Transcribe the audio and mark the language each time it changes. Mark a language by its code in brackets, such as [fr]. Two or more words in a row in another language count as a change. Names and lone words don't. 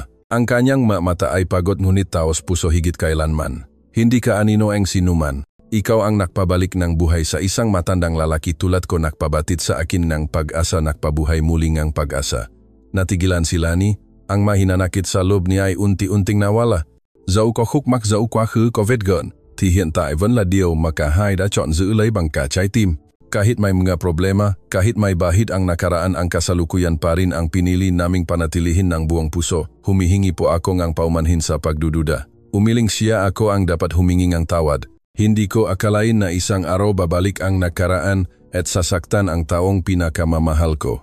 [tl] Ang kanyang mata ay pagod ngunit taos puso higit kailanman. Hindi ka anino ang sinuman. Ikaw ang nakpabalik ng buhay sa isang matandang lalaki tulad ko, nakpabatid sa akin ng pag-asa, nakpabuhay muli ng pag-asa. Natigilan si Lani, ang mahinanakit sa loob niya ay unti-unting nawala. [vi] Dẫu có khúc mắc, dẫu quá khứ có vết gợn, thì hiện tại vẫn là điều mà cả hai đã chọn giữ lấy bằng cả trái tim. [tl] Kahit may mga problema, kahit may bahid ang nakaraan, ang kasalukuyan pa rin ang pinili naming panatilihin ng buong puso. Humihingi po ako ng paumanhin sa pagdududa. Umiling siya, ako ang dapat humingi ng tawad. Hindi ko akalain na isang araw babalik ang nakaraan at sasaktan ang taong pinakamamahal ko.